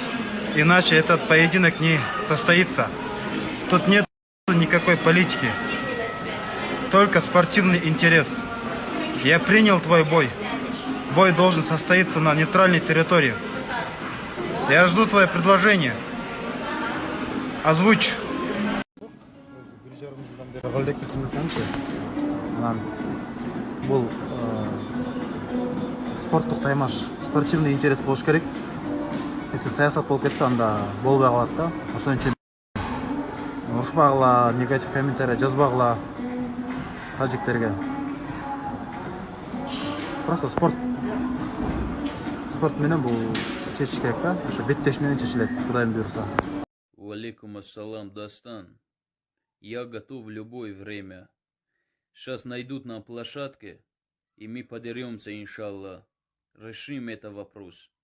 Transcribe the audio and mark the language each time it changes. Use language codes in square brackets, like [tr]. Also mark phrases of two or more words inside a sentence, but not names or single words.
[ru] Иначе этот поединок не состоится. Тут нет никакой политики. Только спортивный интерес. Я принял твой бой. Бой должен состояться на нейтральной территории. Я жду твое предложение. Озвучь. [ky] Спорттық таймаш, [ru] спортивный интерес [ky] болуш керек. Если саясат болуп кетсе, анда болбой калат да. Ошон үчүн урушпагыла, негатив комментарий жазбагыла таджиктерге. Просто спорт менен бул чечиш керек да. Ошо беттеш менен чечилет, Кудайым буйруса. [ar] وعليكم السلام, Дастан. [ru] Я готов в любое время. Сейчас найдут на площадке, и мы подеремся, иншаллах. Решим этот вопрос.